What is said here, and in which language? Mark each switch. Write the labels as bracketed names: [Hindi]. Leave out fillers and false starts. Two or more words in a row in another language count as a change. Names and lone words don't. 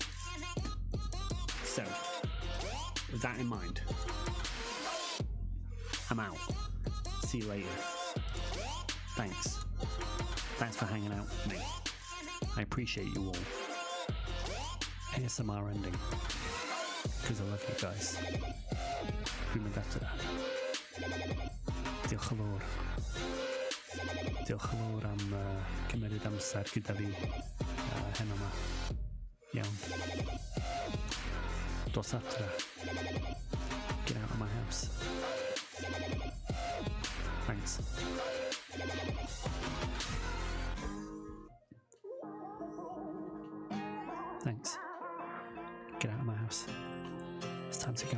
[English] So, with that in mind, I'm out. See you later. Thanks. Thanks for hanging out with me. I appreciate you all. ASMR ending. Because I love you guys. Prima data. [Welsh] Diolch yn fawr. Diolch yn fawr am cymryd amser gyda fi heno yma. Iawn. Dos adra. [English] Get out of my house. Thanks. Thanks. Get out of my house. It's time to go.